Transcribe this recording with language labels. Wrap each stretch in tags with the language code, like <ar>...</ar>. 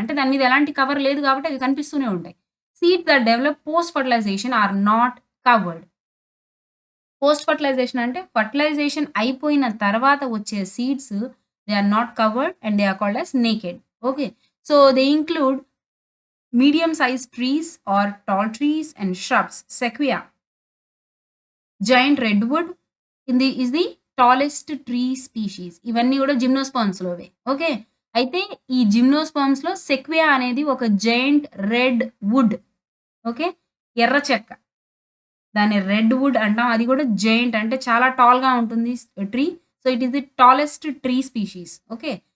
<te>అంటే దాని మీద ఎలాంటి కవర్ లేదు కాబట్టి అవి కనిపిస్తూనే ఉంటాయి.</te> <en>Seeds that develop post fertilization are not covered.</en> <te>Post fertilisation అంటే ఫెర్టిలైజేషన్ అయిపోయిన తర్వాత వచ్చే seeds</te> <en>They are not covered and they are called as naked. Okay. So, they include medium size trees or tall trees and shrubs. Sequoia, giant redwood is the tallest tree species.</en> <te>ఇవన్నీ కూడా జిమ్నోస్పర్మ్స్‌లోవే. Okay. అయితే ఈ జిమ్నోస్పర్మ్స్‌లో సెక్వియా అనేది ఒక giant red would. Okay. ఎర్ర చెక్క. దాన్ని red would అంటాం. అది కూడా జెయింట్ అంటే చాలా టాల్‌గా ఉంటుంది tree.</te> <en>So, it is the tallest tree species.</en> <te>Okay.</te>